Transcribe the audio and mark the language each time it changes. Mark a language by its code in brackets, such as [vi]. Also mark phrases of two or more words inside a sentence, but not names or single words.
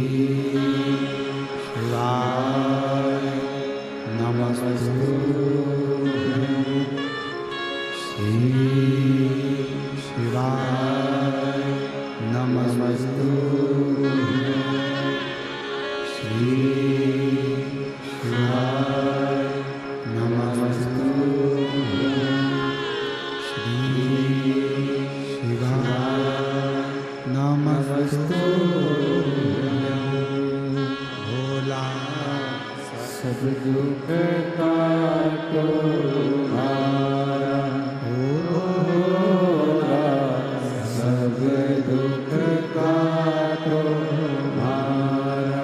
[sa] शिवाय नमस्तु श्री शिवाय नमस्तु श्री शिवाय नमस्तु नमस्तु। [hi] भोला सब दुख काटो हमारा, भोला सब दुख काटो हमारा।